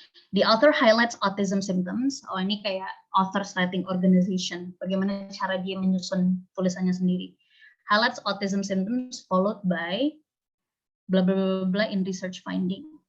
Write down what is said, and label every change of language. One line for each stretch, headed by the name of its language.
English: The author highlights autism symptoms.
Indonesian: Oh ini kayak
English: author's writing organization.
Indonesian: Bagaimana cara dia menyusun tulisannya sendiri.
English: Highlights autism symptoms followed by blah blah blah, blah in research finding.